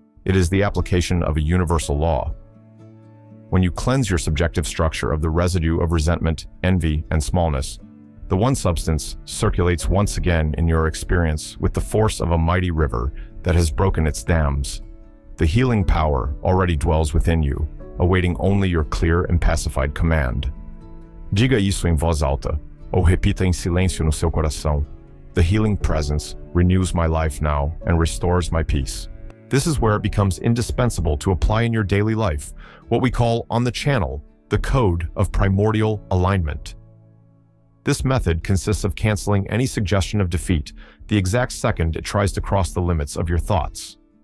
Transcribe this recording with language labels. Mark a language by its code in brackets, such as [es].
[en] It is the application of a universal law. When you cleanse your subjective structure of the residue of resentment, envy, and smallness, the one substance circulates once again in your experience with the force of a mighty river that has broken its dams. The healing power already dwells within you, awaiting only your clear and pacified command. [pt] Diga isso em voz alta, ou repita em silêncio no seu coração. [en] The healing presence renews my life now and restores my peace. This is where it becomes indispensable to apply in your daily life what we call on the channel the code of primordial alignment. This method consists of canceling any suggestion of defeat the exact second it tries to cross the limits of your thoughts.